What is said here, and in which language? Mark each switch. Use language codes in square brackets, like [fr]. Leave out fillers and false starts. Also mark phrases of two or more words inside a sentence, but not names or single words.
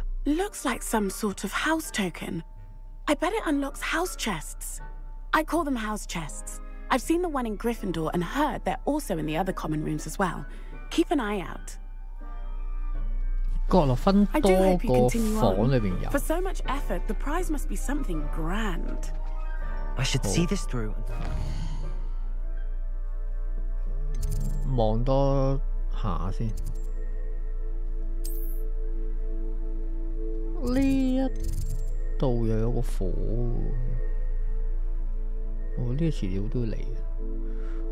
[en] Looks like some sort of house token. I bet it unlocks house chests. I call them house chests. I've seen the one in Gryffindor and heard they're also in the other common rooms as well. Keep an eye out. [yue] 角落分 [en] I do [yue] 多 [en] hope you [yue] 個 [en] continue [yue] 房 [en] on. [yue] 裏邊有。 [en] For so much effort, the prize must be something grand. I should see this through. [yue] 望多下先。呢一度又有個火喎。哦，呢個遲料都要嚟嘅。